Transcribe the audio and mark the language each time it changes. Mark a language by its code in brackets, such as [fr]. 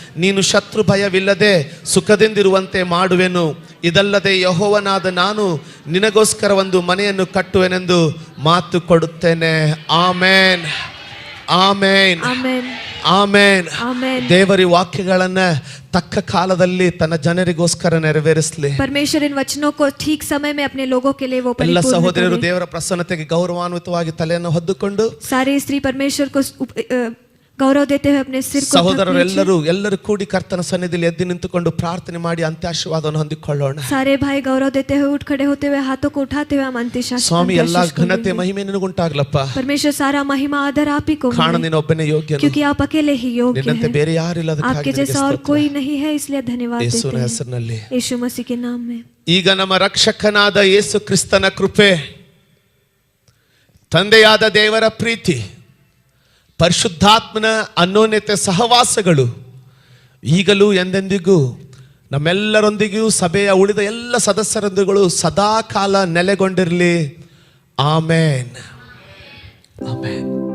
[kn] ನೀನು ಶತ್ರು ಭಯವಿಲ್ಲದೆ ಸುಖದಿಂದಿರುವಂತೆ ಮಾಡುವೆನು. ಇದಲ್ಲದೆ ಯೆಹೋವನಾದ ನಾನು ನಿನಗೋಸ್ಕರ ಒಂದು ಮನೆಯನ್ನು ಕಟ್ಟುವೆನೆಂದು ಮಾತು ಕೊಡುತ್ತೇನೆ. ಆಮೇನ್, ಆಮೇನ್, [hi] आमेन, [kn] ಆಮೇನ್. [hi] आमेन. [kn] ದೇವರ ವಾಕ್ಯಗಳನ್ನ ತಕ್ಕ ಕಾಲದಲ್ಲಿ ತನ್ನ ಜನರಿಗೋಸ್ಕರ ನೆರವೇರಿಸಲಿ. [hi] परमेश्वर इन वचनों को ठीक समय में अपने लोगों के लिए वो [kn] ಎಲ್ಲ [hi] परिपूर्ण [kn] ಸಹೋದರರು [hi] करे. [kn] ದೇವರ ಪ್ರಸನ್ನತೆಗೆ ಗೌರವಾನ್ವಿತವಾಗಿ ತಲೆಯನ್ನು ಹೊದ್ದುಕೊಂಡು [hi] सारे स्त्री परमेश्वर को गौरव देते हुए अपने सिर को ढक [kn] ಸಹೋದರರೆಲ್ಲರೂ ಎಲ್ಲರೂ ಕೂಡಿ ಕರ್ತನ ಸನ್ನಿಧಿಯಲ್ಲಿ ಎದ್ದು ನಿಂತುಕೊಂಡು ಪ್ರಾರ್ಥನೆ ಮಾಡಿ ಅಂತ್ಯಾಶೀರ್ವಾದವನ್ನು ಹೊಂದಿಕೊಳ್ಳೋಣ. [hi] सारे भाई गौरव देते हुए उठ खड़े होते हुए हाथों को उठाते हुए हम [kn] ಸ್ವಾಮಿ ಎಲ್ಲಾ [hi] अंत्याशीष [kn] ಘನತೆ ಮಹಿಮೆ ನಿನಗುಂಟಾಗ್ಲಪ್ಪ. [hi] परमेश्वर सारा महिमा आदर आप ही को [kn] ಕಾಣ [hi] मिले, [kn] ನೀನೊಬ್ಬನೇ ಯೋಗ್ಯನು, [hi] क्योंकि आप अकेले ही योग्य [kn] ನಿನ್ನಂತೆ [hi] हैं. [kn] ಬೇರೆ ಯಾರಿಲ್ಲ. [hi] आपके जैसा और कोई नहीं है, इसलिए धन्यवाद देते [kn] ಯೇಸುವಿನ [hi] हैं [kn] ಹೆಸರಿನಲ್ಲಿ. [hi] यीशु मसीह के नाम में. [kn] ಈಗ ನಮ್ಮ ರಕ್ಷಕನಾದ ಯೇಸು ಕ್ರಿಸ್ತನ ಕೃಪೆ, ತಂದೆಯಾದ ದೇವರ ಪ್ರೀತಿ, ಪರಿಶುದ್ಧಾತ್ಮನ ಅನ್ಯೋನ್ಯತೆ ಸಹವಾಸಗಳು ಈಗಲೂ ಎಂದೆಂದಿಗೂ ನಮ್ಮೆಲ್ಲರೊಂದಿಗೂ ಸಭೆಯ ಉಳಿದ ಎಲ್ಲ ಸದಸ್ಯರೊಂದಿಗೂ ಸದಾ ಕಾಲ ನೆಲೆಗೊಂಡಿರಲಿ. ಆಮೇನ್, ಆಮೇನ್.